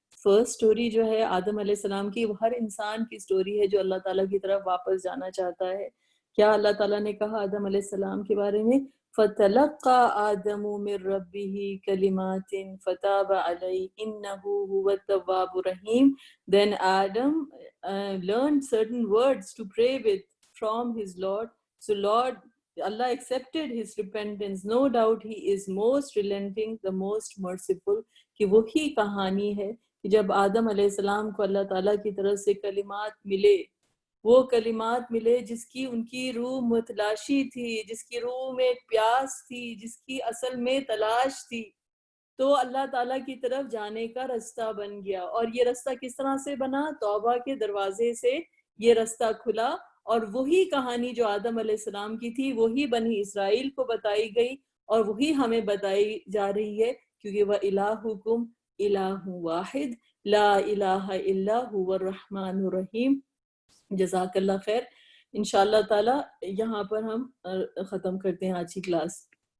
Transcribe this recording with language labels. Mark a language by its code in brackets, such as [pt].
[ur] First story جو ہے آدم علیہ السلام کی، وہ ہر انسان کی سٹوری ہے جو اللہ تعالیٰ کی طرف واپس جانا چاہتا ہے. کیا اللہ تعالیٰ نے کہا آدم علیہ السلام کے بارے میں، [ar] فَتَلَقَّى آدَمُ مِن رَبِّهِ كَلِمَاتٍ فَتَابَ عَلَيْهِ إِنَّهُ هُوَ التَّوَّابُ الرَّحِيمُ. [en] Then Adam learned certain words to pray with from his Lord. So Allah accepted his repentance. No doubt he is most relenting, the most merciful. [ur] کہ وہی کہانی ہے کہ جب آدم علیہ السلام کو اللہ تعالیٰ کی طرف سے کلمات ملے وہ کلمات ملے جس کی ان کی روح متلاشی تھی، جس کی روح میں ایک پیاس تھی، جس کی اصل میں تلاش تھی، تو اللہ تعالیٰ کی طرف جانے کا رستہ بن گیا۔ اور یہ رستہ کس طرح سے بنا؟ توبہ کے دروازے سے یہ رستہ کھلا، اور وہی کہانی جو آدم علیہ السلام کی تھی وہی بنی اسرائیل کو بتائی گئی، اور وہی ہمیں بتائی جا رہی ہے، کیونکہ [ar] وَإِلَٰهُكُمْ إِلَٰهٌ وَاحِدٌ لَا إِلَٰهَ إِلَّا هُوَ الرَّحْمَٰنُ الرَّحِيمُ۔ [ur] جزاک اللہ خیر۔ انشاءاللہ تعالی یہاں پر ہم ختم کرتے ہیں آج کی کلاس۔